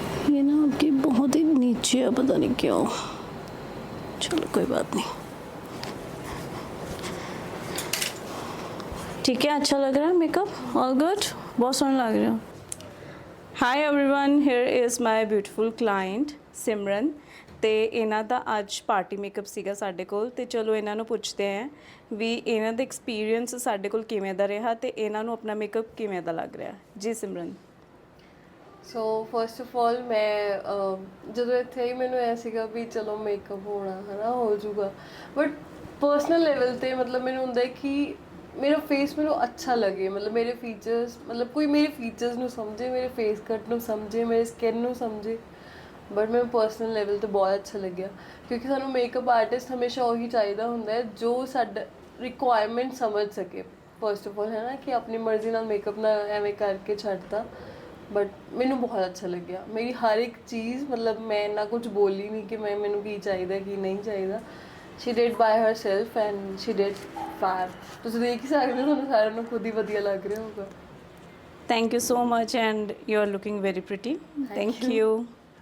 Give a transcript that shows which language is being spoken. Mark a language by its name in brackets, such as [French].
[Hindi] ये ना आपकी बहुत ही नीचे है, पता नहीं क्यों, चलो कोई बात नहीं, ठीक है। अच्छा लग रहा है मेकअप, ऑल गुड, बहुत सोहना लग रहा है। [English] Hi everyone, here is my beautiful client Simran. [Punjabi] ਤੇ ਇਹਨਾਂ ਦਾ ਅੱਜ ਪਾਰਟੀ ਮੇਕਅਪ ਸੀਗਾ ਸਾਡੇ ਕੋਲ, ਤੇ ਚਲੋ ਇਹਨਾਂ ਨੂੰ ਪੁੱਛਦੇ ਆਂ ਵੀ ਇਹਨਾਂ ਦਾ ਐਕਸਪੀਰੀਅੰਸ ਸਾਡੇ ਕੋਲ ਕਿਵੇਂ ਦਾ ਰਿਹਾ ਤੇ ਇਹਨਾਂ ਨੂੰ ਆਪਣਾ ਮੇਕਅਪ ਕਿਵੇਂ ਦਾ ਲੱਗ ਰਿਹਾ। ਜੀ ਸਿਮਰਨ। [English] so first of all [Punjabi] ਮੈਂ ਜਦੋਂ ਇੱਥੇ ਹੀ ਮੈਨੂੰ ਐ ਸੀਗਾ ਵੀ ਚਲੋ ਮੇਕਅਪ ਹੋਣਾ ਹੈ ਨਾ, ਹੋ ਜਾਊਗਾ, ਬਟ ਪਰਸਨਲ ਲੈਵਲ ਤੇ ਮਤਲਬ ਮੈਨੂੰ ਹੁੰਦਾ ਕਿ ਮੇਰਾ ਫੇਸ ਮੈਨੂੰ ਅੱਛਾ ਲੱਗੇ, ਮਤਲਬ ਮੇਰੇ ਫੀਚਰਸ, ਮਤਲਬ ਕੋਈ ਮੇਰੇ ਫੀਚਰਸ ਨੂੰ ਸਮਝੇ, ਮੇਰੇ ਫੇਸ ਕੱਟ ਨੂੰ ਸਮਝੇ, ਮੇਰੇ ਸਕਿਨ ਨੂੰ ਸਮਝੇ। ਬਟ ਮੈਨੂੰ ਪਰਸਨਲ ਲੈਵਲ ਤੇ ਬਹੁਤ ਅੱਛਾ ਲੱਗਿਆ, ਕਿਉਂਕਿ ਸਾਨੂੰ ਮੇਕਅਪ ਆਰਟਿਸਟ ਹਮੇਸ਼ਾ ਉਹੀ ਚਾਹੀਦਾ ਹੁੰਦਾ ਹੈ ਜੋ ਸਾਡਾ ਰਿਕੁਆਇਰਮੈਂਟ ਸਮਝ ਸਕੇ [English] first of all, [Punjabi] ਹੈ ਨਾ, ਕਿ ਆਪਣੀ ਮਰਜ਼ੀ ਨਾਲ ਮੇਕਅਪ ਨਾ ਐਵੇਂ ਕਰਕੇ ਛੱਡਤਾ। ਬਟ ਮੈਨੂੰ ਬਹੁਤ ਅੱਛਾ ਲੱਗਿਆ, ਮੇਰੀ ਹਰ ਇੱਕ ਚੀਜ਼, ਮਤਲਬ ਮੈਂ ਇੰਨਾ ਕੁਝ ਬੋਲੀ ਨਹੀਂ ਕਿ ਮੈਨੂੰ ਕੀ ਚਾਹੀਦਾ ਕੀ ਨਹੀਂ ਚਾਹੀਦਾ। [English] she did by herself and she did fab। [Punjabi] ਤੁਸੀਂ ਦੇਖ ਹੀ ਸਕਦੇ ਹੋ, ਤੁਹਾਨੂੰ ਸਾਰਿਆਂ ਨੂੰ ਖੁਦ ਹੀ ਵਧੀਆ ਲੱਗ ਰਿਹਾ ਹੋਊਗਾ। [English] Thank you so much and you are looking very pretty. Thank you.